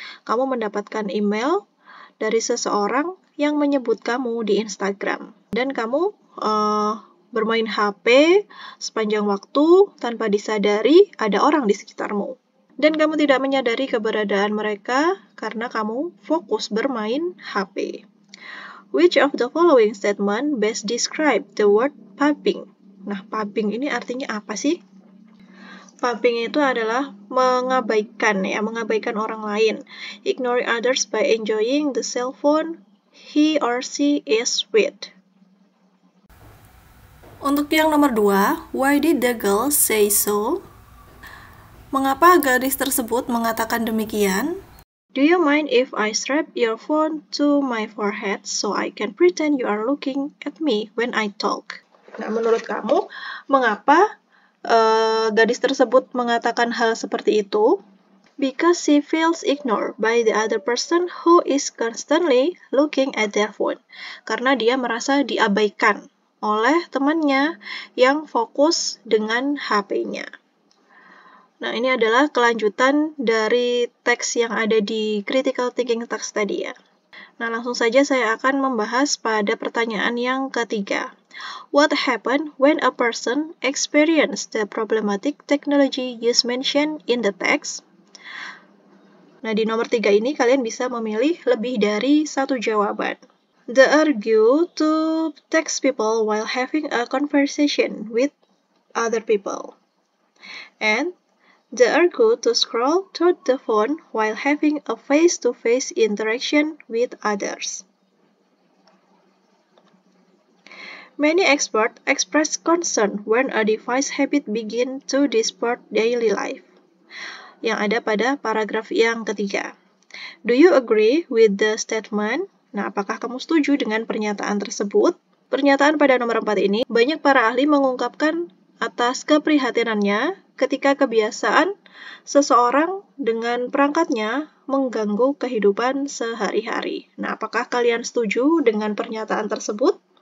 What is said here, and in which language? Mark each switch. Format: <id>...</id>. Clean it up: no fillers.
<id>Kamu mendapatkan email dari seseorang yang menyebut kamu di Instagram. Dan kamu bermain HP sepanjang waktu tanpa disadari ada orang di sekitarmu. Dan kamu tidak menyadari keberadaan mereka karena kamu fokus bermain HP.</id> <en>Which of the following statement best describe the word pubbing?</en> <id>Nah, pubbing ini artinya apa sih? Pubbing itu adalah mengabaikan orang lain.</id> <en>Ignoring others by enjoying the cell phone he or she is with.</en> <id>Untuk yang nomor 2,</id> <en>why did the girl say so?</en> <id>Mengapa gadis tersebut mengatakan demikian?</id> <en>Do you mind if I strap your phone to my forehead so I can pretend you are looking at me when I talk?</en> <id>Nah, menurut kamu, mengapa gadis tersebut mengatakan hal seperti itu?</id> <en>Because she feels ignored by the other person who is constantly looking at their phone.</en> <id>Karena dia merasa diabaikan oleh temannya yang fokus dengan HP-nya. Nah, ini adalah kelanjutan dari teks yang ada di critical thinking text tadi ya. Nah, langsung saja saya akan membahas pada pertanyaan yang ketiga.</id> <en>What happened when a person experienced the problematic technology used mentioned in the text?</en> <id>Nah, di nomor 3 ini kalian bisa memilih lebih dari satu jawaban.</id> <en>The urge to text people while having a conversation with other people. And the urge to scroll through the phone while having a face-to-face interaction with others. Many experts express concern when a device habit begins to disrupt daily life.</en> <id>yang ada pada paragraf yang ketiga.</id> <en>Do you agree with the statement?</en> <id>Nah, apakah kamu setuju dengan pernyataan tersebut? Pernyataan pada nomor 4 ini, banyak para ahli mengungkapkan atas keprihatinannya ketika kebiasaan seseorang dengan perangkatnya mengganggu kehidupan sehari-hari. Nah, apakah kalian setuju dengan pernyataan tersebut?</id>